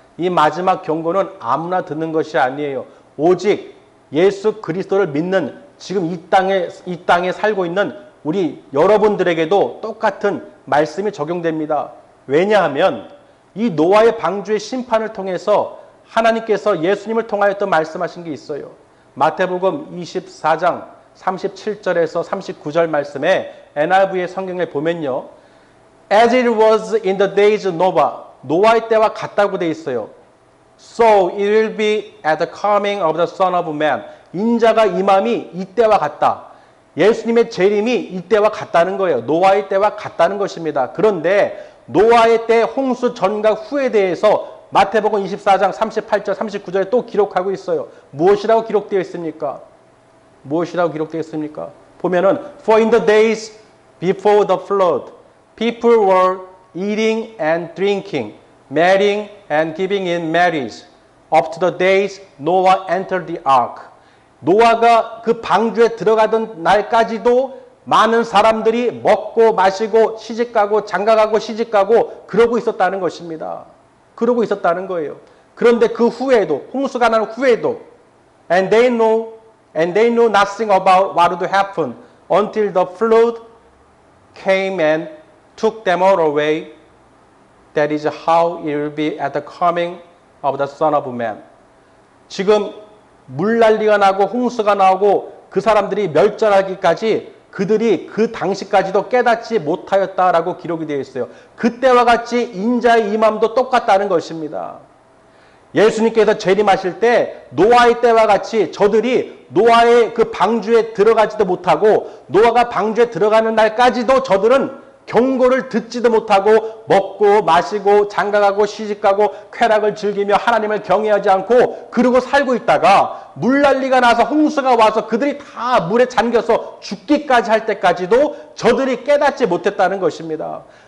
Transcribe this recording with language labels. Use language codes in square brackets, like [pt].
[ko] 이 마지막 경고는 아무나 듣는 것이 아니에요. 오직 예수 그리스도를 믿는 지금 이 땅에 살고 있는 우리 여러분들에게도 똑같은 말씀이 적용됩니다. 왜냐하면 이 노아의 방주의 심판을 통해서 하나님께서 예수님을 통하여 또 말씀하신 게 있어요. 마태복음 24장 37절에서 39절 말씀에 NIV의 성경에 보면요. [en] As it was in the days of Noah. [ko] 노아의 때와 같다고 돼 있어요. [en] So it will be at the coming of the Son of Man. [ko] 인자가 임함이 이때와 같다. 예수님의 재림이 이때와 같다는 거예요. 노아의 때와 같다는 것입니다. 그런데 노아의 때 홍수 전과 후에 대해서 마태복음 24장 38절 39절에 또 기록하고 있어요. 무엇이라고 기록되어 있습니까? 무엇이라고 기록되어 있습니까? 보면은 [en] For in the days before the flood, people were eating and drinking, marrying and giving in marriage, up to the days Noah entered the ark. [ko] 노아가 그 방주에 들어가던 날까지도 많은 사람들이 먹고 마시고 시집가고 장가가고 시집가고 그러고 있었다는 것입니다. 그러고 있었다는 거예요. 그런데 그 후에도 홍수가 난 후에도 [en] and they knew nothing about what would happen until the flood came and took them all away. That is how it will be at the coming of the Son of Man. [ko] 지금 물난리가 나고 홍수가 나오고 그 사람들이 멸절하기까지 그들이 그 당시까지도 깨닫지 못하였다라고 기록이 되어 있어요. 그때와 같이 인자의 임함도 똑같다는 것입니다. 예수님께서 재림하실 때 노아의 때와 같이 저들이 노아의 그 방주에 들어가지도 못하고 노아가 방주에 들어가는 날까지도 저들은 경고를 듣지도 못하고 먹고 마시고 장가가고 시집가고 쾌락을 즐기며 하나님을 경외하지 않고 그러고 살고 있다가 물난리가 나서 홍수가 와서 그들이 다 물에 잠겨서 죽기까지 할 때까지도 저들이 깨닫지 못했다는 것입니다.